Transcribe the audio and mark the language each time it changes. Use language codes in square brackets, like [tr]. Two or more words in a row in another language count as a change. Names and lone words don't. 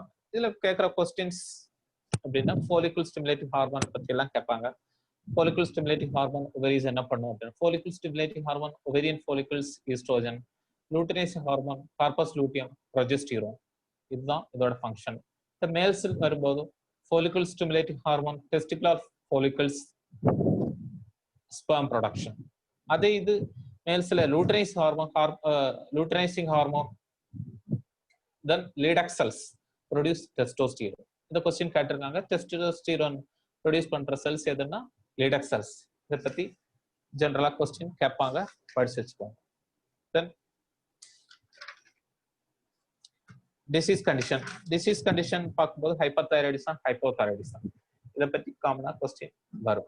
[ta] இதுல கேட்கிற கொஸ்டின்ஸ் அப்படின்னா [en] follicle stimulating hormone [ta] பத்தி எல்லாம் கேட்பாங்க. [en] follicle stimulating hormone ovaries [ta] என்ன பண்ணும் அப்படின்னா, [en] follicle stimulating hormone ovarian follicles, estrogen, luteinizing hormone, corpus luteum, progesterone. [ta] இதுதான் இதோட ஃபங்க்ஷன். இந்த மேல்ஸில் வரும்போது [en] follicle stimulating hormone, testicular follicles, sperm production. [ta] அதே இது மேல்ஸ்ல [en] luteinizing hormone, then Leydig cells produce testosterone. [ta] இந்த क्वेश्चन கேட்டிருக்காங்க. [en] testosterone produce [ta] பண்ற செல்ஸ் எதுன்னா [en] Leydig cells. [ta] இத பத்தி ஜெனரலா क्वेश्चन கேட்பாங்க, படிச்சு வச்சுக்கோங்க. then டிசீஸ் கண்டிஷன் பார்க்கும்போது [en] hyperthyroidism, hypothyroidism [ta] இதை பத்தி காமனா கொஸ்டின் வரும்.